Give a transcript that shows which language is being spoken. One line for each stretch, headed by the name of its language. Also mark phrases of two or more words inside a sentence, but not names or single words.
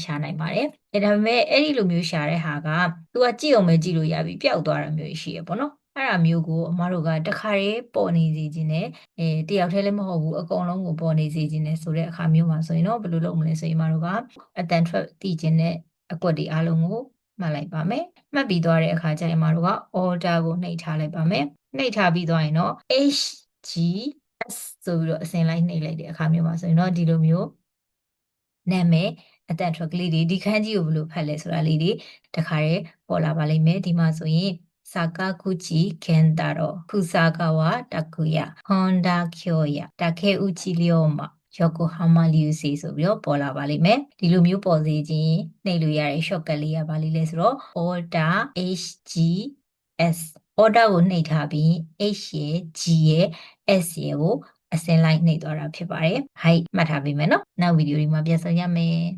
Burmese: ရှာနိုင်ပါတယ်ဒါပေမဲ့အဲ့ဒီလိုမျိုးရှာတဲ့ဟာကသူကကြည့်အောင်ပဲကြည့်လို့ရပြီပျောက်သွားတာမျိုးရှိရပေါ့နော်အဲ့ဒါမျိုးကိုအမတို့ကတခါတည်းပေါ်နေစေခြင်းနဲ့တယောက်တည်းလည်းမဟုတ်ဘူးအကုန်လုံးကိုပေါ်နေစေခြင်းနဲ့ဆိုတဲ့အခါမျိုးမှာဆိုရင်တော့ဘယ်လိုလုပ်မလဲဆိုရင်အမတို့ကအတန်ထွက်သိခြင်းနဲ့အကွက်တွေအားလုံးကိုမှတ်လိုက်ပါမယ်မှတ်ပြီးသွားတဲ့အခါကျရင်အမတို့က order ကိုနှိပ်ထားလိုက်ပါမယ်နှိပ်ထားပြီးသွားရင်တော့ HGS ဆိုပြီးတော့အစဉ်လိုက်နှိပ်လိုက်တဲ့အခါမျိုးမှာဆိုရင်တော့ဒီလိုမျိုးနာမည်အတန်ထွက်က လေးတွေဒီခန်းကြီးကိုဘယ်လိုဖတ်လဲဆိုတာလေးတွေတခါတည်းပေါ်လာပါလိမ့်မယ်ဒီမှာဆိုရင် Sakaguchi Kentaro Kusagawa Takuya Honda Kyoya Takeuchi Ryoma Yokohama Lyusei ဆိုပြီးတော့ပေါ်လာပါလိမ့်မယ်ဒီလိုမျိုးပေါ်စေခြင်းနှိပ်လို့ရတဲ့ shortcut လေးကဘာလေးလဲဆိုတော့ order HGS order ကိုနှိပ်ထားပြီး H ရဲ့ G ရဲ့ S ရဲ့ကိုအစင်လိုက်နှိပ်သွားတာဖြစ်ပါတယ်။ဟိုက်မှတ်ထားပေးမယ်နော်။နောက်ဗီဒီယိုတွေမှာပြန်ဆုံရမယ်။